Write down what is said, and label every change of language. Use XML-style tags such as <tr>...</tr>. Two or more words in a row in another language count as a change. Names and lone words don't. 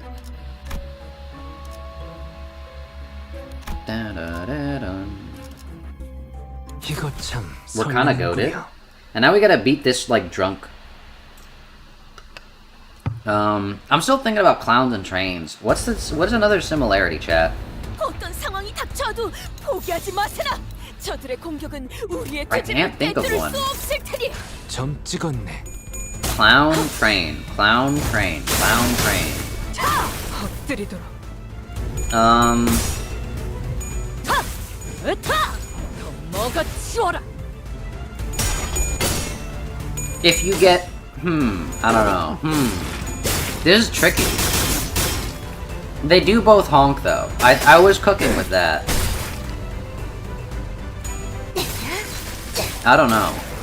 <en>We're kinda goated. And now we gotta beat this, like, drunk. I'm still thinking about clowns and trains. What is another similarity, chat?</en> <ko>어떤 상황이 닥쳐도 포기하지 마세라. 저들의 공격은 우리의</ko> <en>I can't think of one.</en> <ko>수 없을 테니. 점 찍었네.</ko> <en>Clown train, clown train, clown train.</en> <ko>자, 엎드리도록. 으타! 더 먹어치워라.</ko> <en>If you get, I don't know, This is tricky. They do both honk though. I was cooking with that. I don't know.</en>